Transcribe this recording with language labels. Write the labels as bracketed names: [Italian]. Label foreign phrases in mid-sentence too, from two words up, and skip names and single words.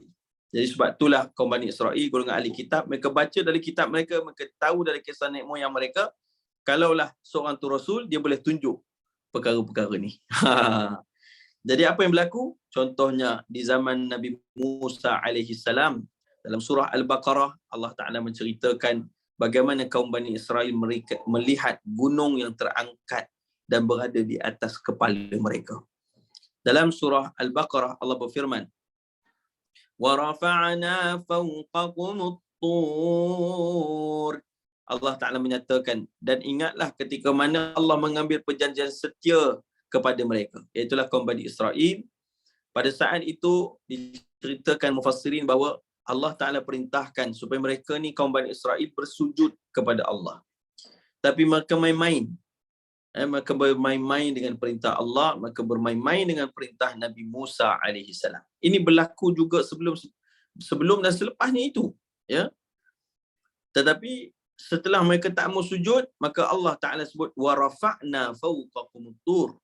[Malay] Jadi sebab itulah kaum Bani Israel, golongan ahli kitab, mereka baca dari kitab mereka, mereka tahu dari kisah nenek moyang mereka, kalaulah seorang tu rasul, dia boleh tunjuk perkara-perkara ni. Jadi apa yang berlaku? Contohnya di zaman Nabi Musa [Arabic] عليه السلام, [Malay] dalam surah Al-Baqarah, Allah Ta'ala menceritakan bagaimana kaum Bani Israel mereka melihat gunung yang terangkat dan berada di atas kepala mereka. Dalam surah Al-Baqarah Allah berfirman, [Arabic] ورفعنا فوقكم الطور. [Malay] Allah Ta'ala menyatakan, dan ingatlah ketika mana Allah mengambil perjanjian setia kepada mereka, iaitulah kaum Bani Israel. Pada saat itu diceritakan mufassirin bahawa Allah Ta'ala perintahkan supaya mereka ni kaum Bani Israel bersujud kepada Allah. Tapi mereka main-main. Mereka bermain-main dengan perintah Allah, mereka bermain-main dengan perintah Nabi Musa [Arabic] عليه السلام. [Malay] Ini berlaku juga sebelum dan selepasnya itu, ya. Tetapi setelah mereka tak mau sujud, maka Allah Ta'ala sebut [Arabic] ورفعنا فوقكم الطور.